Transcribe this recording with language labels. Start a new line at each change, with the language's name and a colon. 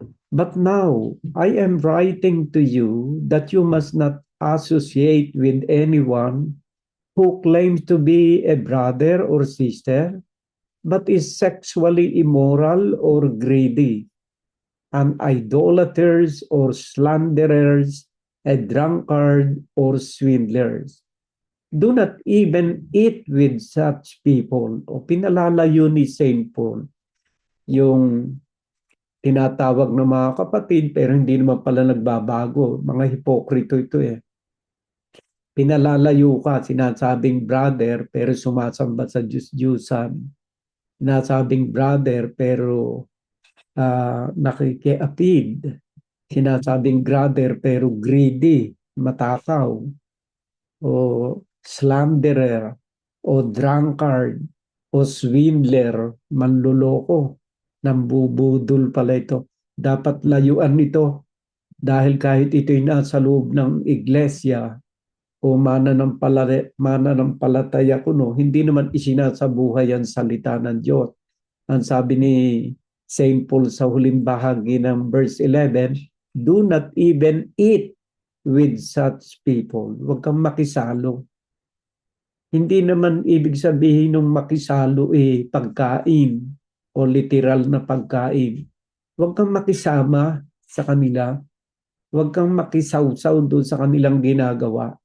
English: But now I am writing to you that you must not associate with anyone who claims to be a brother or sister, but is sexually immoral or greedy, and idolaters or slanderers, a drunkard or swindlers. Do not even eat with such people.
Filipino: O pinalalayo ni St. Paul yung tinatawag ng mga kapatid pero hindi naman pala nagbabago. Mga hipokrito ito eh. Pinalalayo ka, sinasabing brother pero sumasamba sa Diyos-Diyusan. Sinasabing brother pero nakikiapid. Sinasabing brother pero greedy, matakaw. O slanderer, o drunkard, o swindler, manluloko, nambubudol pala ito. Dapat layuan nito dahil kahit ito'y nasa loob ng iglesia o mananampalataya kuno, hindi naman isinasabuhay ang salita ng Diyos. Ang sabi ni St.
English: Paul
Filipino: sa huling bahagi ng verse 11,
English: do not even eat with such people.
Filipino: Huwag kang makisalo. Hindi naman ibig sabihin ng makisalo pagkain o literal na pagkain. Huwag kang makisama sa kanila. Huwag kang makisawsaw doon sa kanilang ginagawa.